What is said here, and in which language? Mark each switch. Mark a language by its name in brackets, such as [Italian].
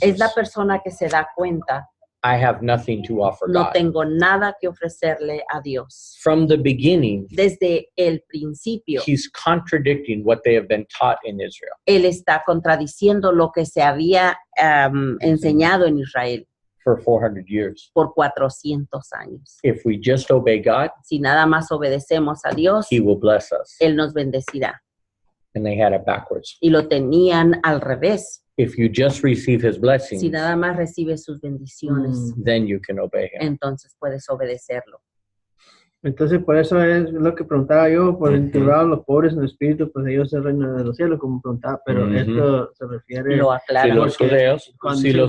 [Spanish] es la persona que se da cuenta, [English] I have nothing to offer [Spanish] no [English] God. [Spanish] tengo nada que ofrecerle a Dios. [English] From the beginning, [Spanish] Desde el principio, [English] he's contradicting what they have been taught in Israel. [Spanish] él está contradiciendo lo que se había enseñado en Israel [English] For 400 years. [Spanish] por 400 años. [English] If we just obey God, [Spanish] Si nada más obedecemos a Dios, [English] he will bless us. [Spanish] Él nos bendecirá. [English] And they had it backwards. [Spanish] Y lo tenían al revés. [English] If you just receive his blessings, [Spanish] Si nada más recibes sus bendiciones, [English] then you can obey him. [Spanish] entonces puedes obedecerlo. Entonces, por eso es lo que preguntaba yo, por bienaventurados los pobres en espíritu, pues ellos es el reino de los cielos, como preguntaba, pero Ujú. esto se refiere Lo Si aclara. los judeos, cuando si se los